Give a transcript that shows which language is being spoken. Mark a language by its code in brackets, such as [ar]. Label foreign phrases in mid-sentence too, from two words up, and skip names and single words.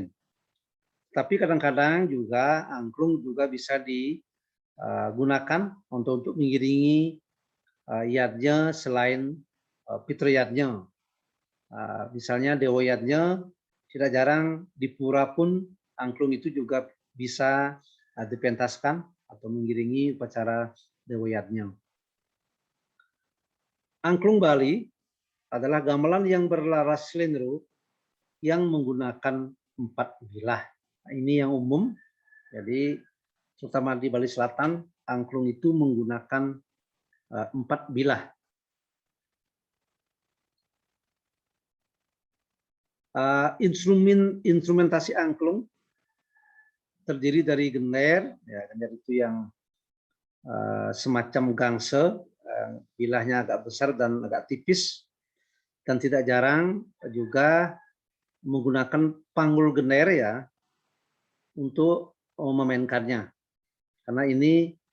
[id] Tapi kadang-kadang juga angklung juga bisa digunakan untuk mengiringi yatnya selain fitriyatnya. Misalnya dewoyatnya, tidak jarang di pura pun angklung itu juga bisa dipentaskan atau mengiringi upacara dewoyatnya. Angklung Bali adalah gamelan yang berlaras slendro yang menggunakan 4 bilah. Nah, ini yang umum, jadi terutama di Bali Selatan, angklung itu menggunakan 4 bilah. Instrumentasi angklung terdiri dari gender, ya, gender itu yang semacam gangse, bilahnya agak besar dan agak tipis, dan tidak jarang juga menggunakan panggul gender ya untuk memainkannya, karena ini